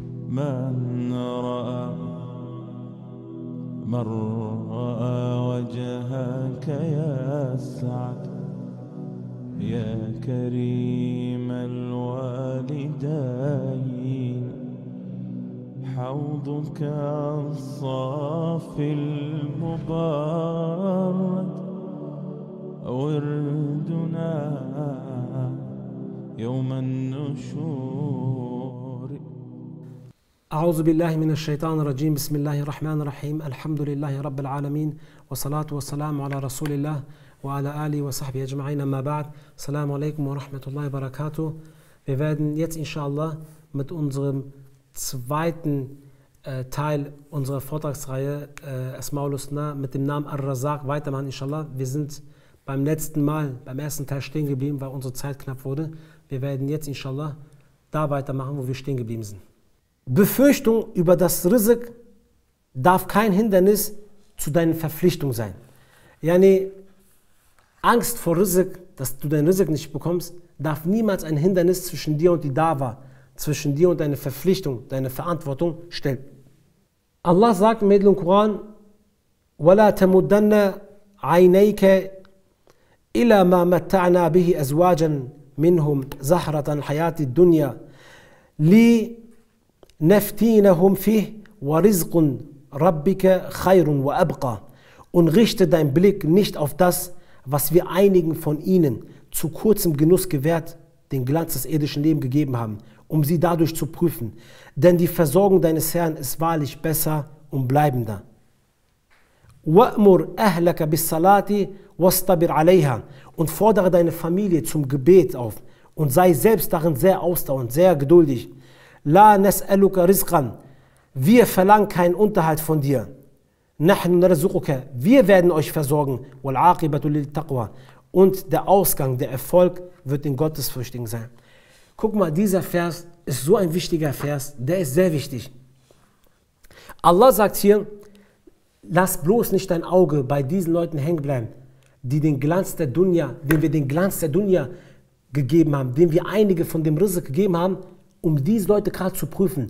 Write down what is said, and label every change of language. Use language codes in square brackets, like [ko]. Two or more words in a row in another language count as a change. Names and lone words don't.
[ar] من رأى وجهك يسعد يا كريم الوالدين حوضك الصافي المبارد وردنا يوم النشور. أعوذ بالله من الشيطان الرجيم. بسم الله الرحمن الرحيم. الحمد لله رب العالمين والصلاة والسلام على رسول الله وعلى آله وصحبه أجمعين. أما بعد. السلام عليكم ورحمة الله وبركاته. [de] Wir werden jetzt inshallah mit unserem zweiten Teil unserer Vortragsreihe Asmaul Husna mit dem Namen Ar-Razaq weitermachen inshallah. Wir sind beim letzten Mal, beim ersten Teil stehen geblieben, weil unsere Zeit knapp wurde. Wir werden jetzt inshallah da weitermachen, wo wir stehen geblieben sind. Befürchtung über das Rizq darf kein Hindernis zu deinen Verpflichtungen sein. Yani Angst vor Rizq, dass du dein Rizq nicht bekommst, darf niemals ein Hindernis zwischen dir und die Dawa, zwischen dir und deine Verpflichtung, deine Verantwortung stellen. Allah sagt im edlen Koran: [ar] وَلَا تَمُدَّنَّ عَيْنَيْكَ إِلَى مَا مَتَّعْنَا بِهِ أَزْوَاجًا مِنْهُمْ زَهْرَةَ الْحَيَاةِ الدُّنْيَا لِنَفْتِينَهُمْ فِيهِ وَرِزْقٌ رَبِّكَ خَيْرٌ وَأَبْقَى. [de] Und richte deinen Blick nicht auf das, was wir einigen von ihnen zu kurzem Genuss gewährt, den Glanz des irdischen Lebens gegeben haben, um sie dadurch zu prüfen. Denn die Versorgung deines Herrn ist wahrlich besser und bleibender. [ar] وَأْمُرْ أَهْلَكَ بِالصَّلَاةِ وَاسْتَبِرْ عَلَيْهَا. [de] Und fordere deine Familie zum Gebet auf und sei selbst darin sehr ausdauernd, sehr geduldig. [ar] لَا نَسْأَلُكَ رِزْقًا. [de] Wir verlangen keinen Unterhalt von dir. [ar] نَحْنُ نَرْزُقُكَ. [de] Wir werden euch versorgen. [ar] وَالْعَاقِبَةُ لِلتَّقْوَى. [de] Und der Ausgang, der Erfolg wird den Gottesfürchtigen sein. Guck mal, dieser Vers ist so ein wichtiger Vers, der ist sehr wichtig. Allah sagt hier: Lass bloß nicht dein Auge bei diesen Leuten hängen bleiben, die den Glanz der Dunya, denen wir den Glanz der Dunya gegeben haben, denen wir einige von dem Rizq gegeben haben, um diese Leute gerade zu prüfen.